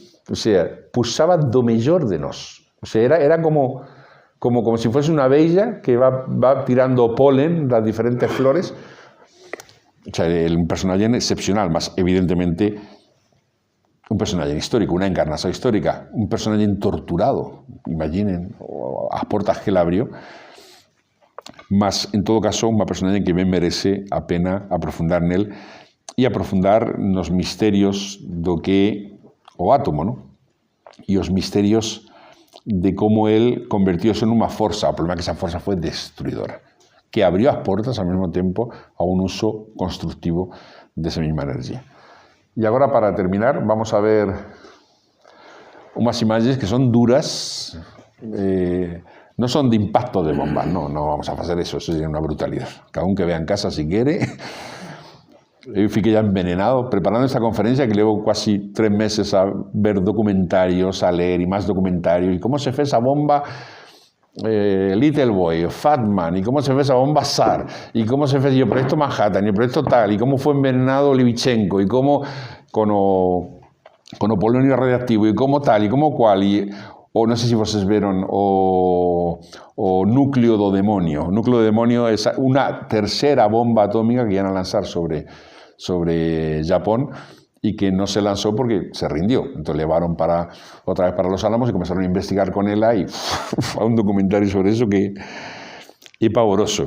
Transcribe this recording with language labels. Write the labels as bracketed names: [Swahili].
[Galician] O sea, puxaba do mellor de nós. O sea, era como se fuese unha abella que va tirando polen das diferentes flores. O sea, un personaje excepcional, mas evidentemente un personaje histórico, [Spanish] una encarnación histórica, [Galician] un personaje torturado, imaginen, as portas que él abrió, mas en todo caso unha personaje que ben merece a pena aprofundar nel e aprofundar nos misterios do que o átomo, ¿no? E os misterios de como él convertióse nunha forza, o problema é que esa forza foi destruidora, que abrió as portas ao mesmo tempo a un uso constructivo desa mesma energía. E agora, para terminar, vamos a ver unhas imagens que son duras, non son de impacto de bombas, non vamos a facer eso sería unha brutalidade. Cada un que vea en casa si quere. Eu fiquei ya envenenado preparando esta conferencia que levo casi 3 meses a ver documentarios, a leer e máis documentarios, e como se fez a bomba Little Boy, Fat Man, [Spanish] y cómo se fue esa bomba SAR, y cómo se fue el proyecto Manhattan, y el proyecto tal, y cómo fue envenenado Livichenko, y cómo con o polonio radiactivo, y cómo tal, y cómo cual, [Galician] o non sei se vocês veron o núcleo do demonio. O núcleo do demonio é unha terceira bomba atómica que iban a lanzar sobre Japón, [Spanish] y que no se lanzó porque se rindió. Entonces llevaron otra vez para Los Álamos y comenzaron a investigar con ella y fue un documentario sobre eso que es pavoroso.